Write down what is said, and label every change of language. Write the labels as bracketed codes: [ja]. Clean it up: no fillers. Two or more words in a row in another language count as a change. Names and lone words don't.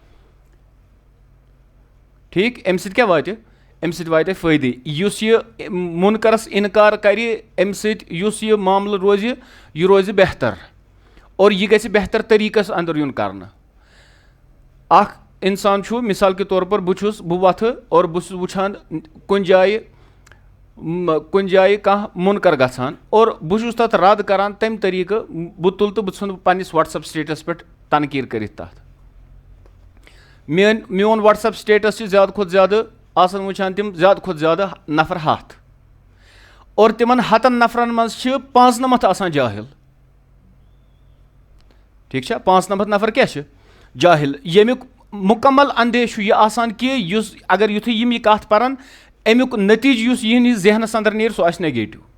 [ks] ٹھیٖک امہِ سۭتۍ کیٛاہ واتہِ امہِ سۭتۍ واتہِ فٲیدٕ یُس یہِ مُنکرس انکار کرِ امہِ سۭتۍ یُس یہِ معاملہٕ روزِ یہِ روزِ بہتر اور یہِ گژھِ بہتر طٔریٖقس انٛدر یُن کرنہٕ اکھ اِنسان چھُ [ur] مِثال کے طور پر [ks] بہٕ وۄتھٕ اور بہٕ چھُس وٕچھان کُنہِ جایہِ کانٛہہ مُنکر گژھان اور بہٕ چھُس تتھ رد کران تمہِ طٔریٖقہٕ بہٕ تُلہٕ تہٕ بہٕ ژھٕنہٕ پننِس وٹس ایپ سٹیٹس پٮ۪ٹھ تنقیٖر کٔرِتھ تتھ میون وٹس ایپ سٹیٹس چھِ زیادٕ کھۄتہٕ زیادٕ آسان وٕچھان تِم زیادٕ کھۄتہٕ زیادٕ نفر 100 اور تِمن 100 نفرن منٛز چھِ 95 آسان جاہِل ٹھیک چھا 5 نمبر نفر کیا چھِ جاہل ییٚمیُک مکمل اندیش چھُ یہِ آسان کہِ یُس اگر یُتھُے یِم یہِ کَتھ پَران امیُک نٔتیٖجہٕ یُس یِہِنٛدِس ذہنَس اندر نیرِ سُہ آسہِ نگیٹِو.